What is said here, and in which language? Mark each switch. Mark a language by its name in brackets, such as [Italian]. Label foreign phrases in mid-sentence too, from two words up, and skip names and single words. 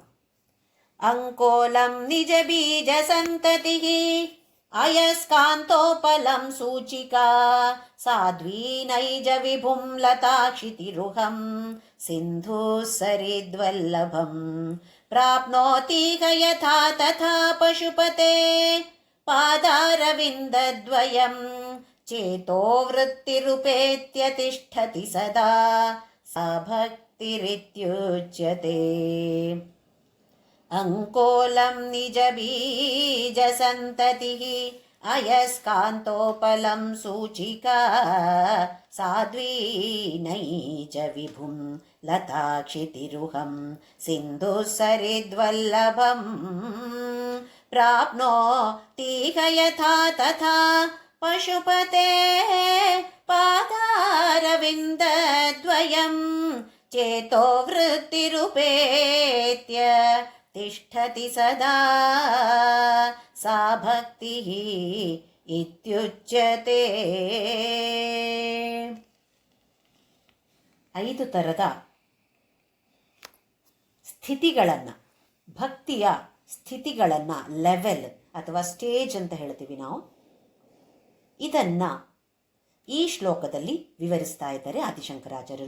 [Sanskrit] ಅಂಕೋಲಂ ನಿಜ ಬೀಜ ಸಂತತಿ ಅಯಸ್ಕಾಂತೋಪಲಂ ಸೂಚಿಕಾ ಸಾಧ್ವೀ ನೈಜ ವಿಭುಂ ಲತಾಕ್ಷಿತಿರುಹಂ ಸಿಂಧು ಸರಿದ್ವಲ್ಲಭಂ ಪ್ರಾಪ್ನೋತಿ ಯಥಾ ತಥಾ ಪಶುಪತೆ ಪಾದಾರವಿಂದದ್ವಯಂ ಚೇತೋ ವೃತ್ತಿರುಪೇತ್ಯ ತಿಷ್ಠತಿ ಸದಾ ಸಾ ಭಕ್ತಿರಿತ್ಯುಚ್ಯತೆ. ಅಂಕೋಲಂ ನಿಜ ಬೀಜ ಸಂತತಿ ಅಯಸ್ಕಾಂತೋಪಲಂ ಸೂಚಿಕಾ ಸಾಧ್ವೀ ನೈಜ ವಿಭುಂ ಲತಾಕ್ಷಿತಿರುಹಂ ಸಿಂಧು ಸರಿದ್ವಲ್ಲಭಂ ಪ್ರಾಪ್ನೋತಿ ಯಥಾ ತಥಾ ಪಶುಪತೆ ಪಾದಾರವಿಂದದ್ವಯಂ ಚೇತೋ ವೃತ್ತಿರುಪೇತ್ಯ ತಿಷ್ಠತಿ ಸದಾ ಸಾ ಭಕ್ತಿ ಇತ್ಯುಚ್ಯತೆ. [Kannada] 5 ಥರದ ಸ್ಥಿತಿಗಳನ್ನು, ಭಕ್ತಿಯ ಸ್ಥಿತಿಗಳನ್ನು, ಲೆವೆಲ್ ಅಥವಾ ಸ್ಟೇಜ್ ಅಂತ ಹೇಳ್ತೀವಿ ನಾವು, ಇದನ್ನು ಈ ಶ್ಲೋಕದಲ್ಲಿ ವಿವರಿಸ್ತಾ ಇದ್ದಾರೆ ಆದಿಶಂಕರಾಚಾರ್ಯರು.